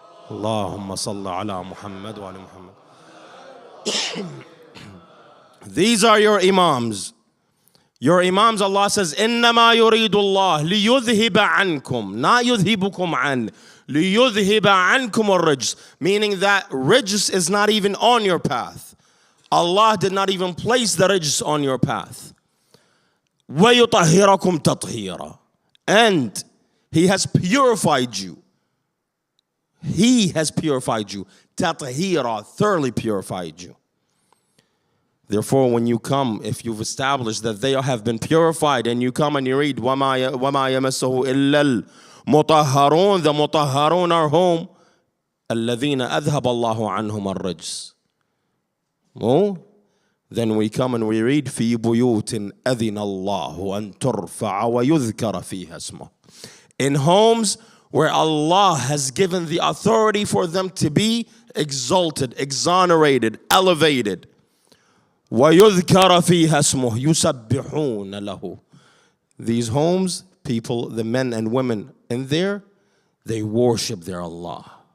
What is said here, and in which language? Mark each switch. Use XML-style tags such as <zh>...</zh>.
<ar>اللهم صل على محمد وعلى محمد.</ar> <en>These are your imams. Your imams, Allah says,</en> <ar>إِنَّمَا يُرِيدُ اللَّهِ لِيُذْهِبَ عَنْكُمْ.</ar> <en>Not</en> <ar>يُذْهِبُكُمْ عَنْ. لِيُذْهِبَ عَنْكُمُ الرِّجْسِ.</ar> <en>Meaning that rijs is not even on your path. Allah did not even place the rijs on your path.</en> <ar>وَيُطَهِّرَكُمْ تَطْهِيرًا.</ar> <en>And He has purified you. He has purified you.</en> <ar>تَطْهِيرًا.</ar> <en>Thoroughly purified you. Therefore, when you come, if you've established that they have been purified, and you come and you read,</en> <ar>وَمَا يَمَسَّهُ إِلَّا الْمُطَهَّرُونَ,</ar> <en>the mutahharun are whom?</en> <ar>الَّذِينَ أَذْهَبَ اللَّهُ عَنْهُمَ الرِّجْسِ.</ar> <en>Oh, then we come and we read,</en> <ar>فِي بُيُوتٍ أَذِنَ اللَّهُ أَن تُرْفَعَ وَيُذْكَرَ فِيهَا اسْمُهُ.</ar> <en>In homes where Allah has given the authority for them to be exalted, exonerated, elevated.</en> <ar>وَيُذْكَرَ فِيهَا اسْمُهُ يُسَبِّحُونَ لَهُ.</ar> <en>These homes, people, the men and women in there, they worship their Allah.</en>